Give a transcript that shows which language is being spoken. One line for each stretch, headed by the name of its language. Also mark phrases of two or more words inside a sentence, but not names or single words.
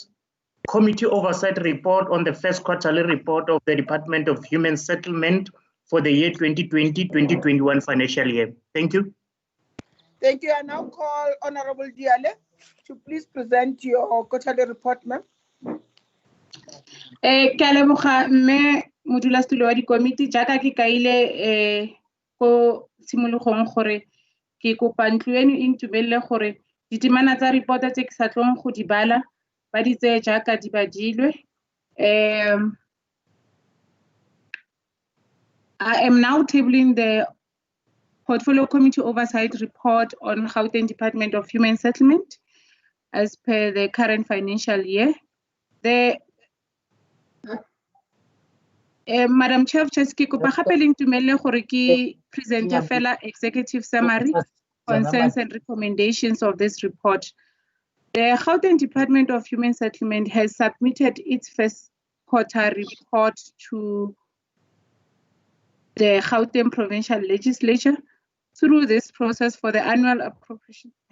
English: Committee Oversight Report on the first quarterly report of the Department of Human Settlement for the year 2020-2021 financial year. Thank you. Thank you. I now call Honorable Diale to please present your quarterly report, ma'am.
Tswana: Ke a leboga mme modulasetulo wa dikomiti jaaka ke kaile ko tshimologong gore ke kopa ntlo eno e ntumelele gore ditemana tsa report tse ke sa tlong go di bala ba di tseye jaaka di badilwe.
English: I am now tabling the Portfolio Committee Oversight Report on Gauteng Department of Human Settlement as per the current financial year. Madam Chair of Chairs,
Tswana: ke kopa gape le ntumelele gore ke present fela
English: executive summary, concerns and recommendations of this report. The Gauteng Department of Human Settlement has submitted its first quarter report to the Gauteng Provincial Legislature. Through this process for the annual appropriation.